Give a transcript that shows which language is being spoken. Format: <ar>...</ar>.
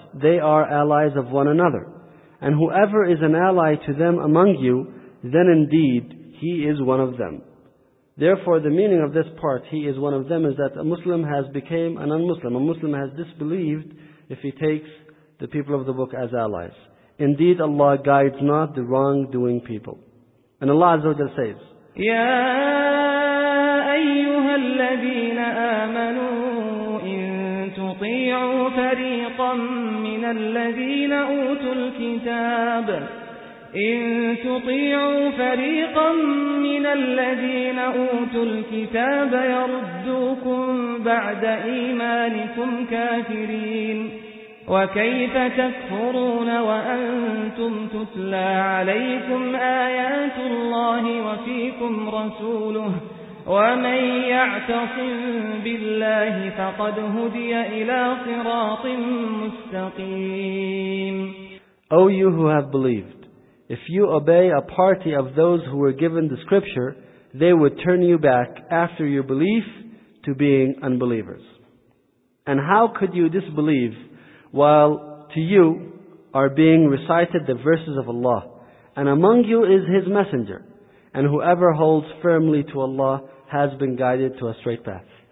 <en>They are allies of one another. And whoever is an ally to them among you, then indeed he is one of them. Therefore, the meaning of this part, he is one of them, is that a Muslim has become a non-Muslim. A Muslim has disbelieved if he takes the people of the book as allies. Indeed, Allah guides not the wrongdoing people. And Allah Azza wa Jalla says,</en> <ar>يَا أَيُّهَا الَّذِينَ آمَنُوا إِن تُطِيعُوا فَرِيقًا مِّنَ الَّذِينَ أُوتُوا الْكِتَابَ إن تطيعوا فريقا من الذين أوتوا الكتاب يردوكم بعد إيمانكم كافرين وكيف تكفرون وأنتم تتلى عليكم آيات الله وفيكم رسوله ومن يعتصم بالله فقد هدي إلى صراط مستقيم.</ar> <en>O you who have believed, if you obey a party of those who were given the scripture, they would turn you back after your belief to being unbelievers. And how could you disbelieve while to you are being recited the verses of Allah, and among you is His messenger, and whoever holds firmly to Allah has been guided to a straight path.</en>